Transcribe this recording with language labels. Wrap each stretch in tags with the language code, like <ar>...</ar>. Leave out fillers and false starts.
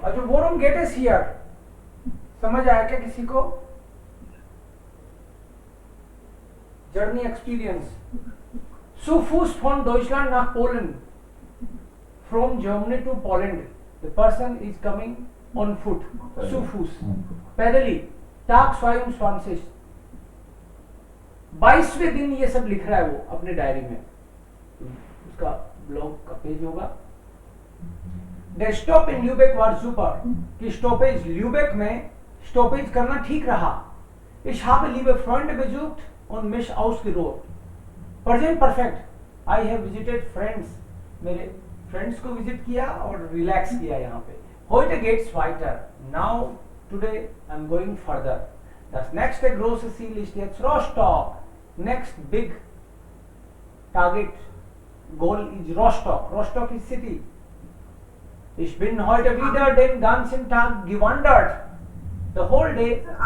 <hi>अच्छा,</hi> <de>worum geht es hier?</de> <hi>समझ आया क्या किसी को?</hi> <en>Journey experience.</en> <de>Zu Fuß von Deutschland nach Polen.</de> <en>From Germany to Poland. The person is coming on foot.</en> <de>Zu Fuß.</de> <hi>पैदल ही.</hi> <de>Tag 22.</de> <hi>22वें दिन ये सब लिख रहा है वो अपने डायरी में. उसका ब्लॉग का पेज होगा.</hi> <de>Der Stopp in Lübeck war super.</de> <hi>कि स्टॉपेज ल्यूबेक में स्टॉपेज करना ठीक रहा.</hi> <de>Ich habe liebe Freunde besucht und mich ausgeruht.</de> <en>Present perfect. I have visited friends.</en> <hi>मेरे फ्रेंड्स को विजिट किया और रिलैक्स किया यहाँ पे.</hi> <de>Heute geht's weiter.</de> <en>Now today I'm going further.</en> <de>Das nächste große Ziel ist jetzt Rostock.</de> <en>Next big target goal is Rostock. Rostock is city.</en> <de>Ich bin heute wieder den ganzen Tag gewandert.</de> <en>The whole day.</en>